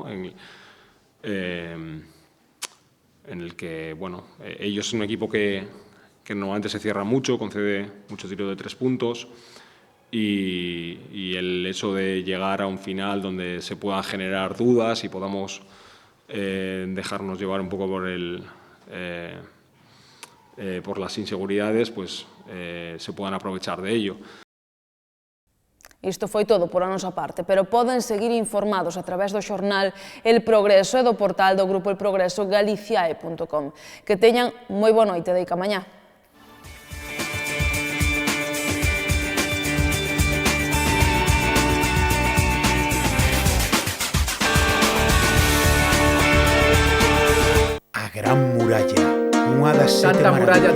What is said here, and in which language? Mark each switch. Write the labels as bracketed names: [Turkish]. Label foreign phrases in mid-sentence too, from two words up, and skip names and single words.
[Spanish] En el que, ellos son un equipo que normalmente se cierra mucho, concede mucho tiro de 3 puntos y el hecho de llegar a un final donde se puedan generar dudas y podamos dejarnos llevar un poco por las inseguridades, se puedan aprovechar de ello. [Galician] Isto foi todo por a nosa parte, pero poden seguir informados a través do xornal El Progreso e do portal do Grupo El Progreso galiciae.com. Que teñan moi boa noite de Ica mañá. A Gran Muralla, unha das sete maravillas.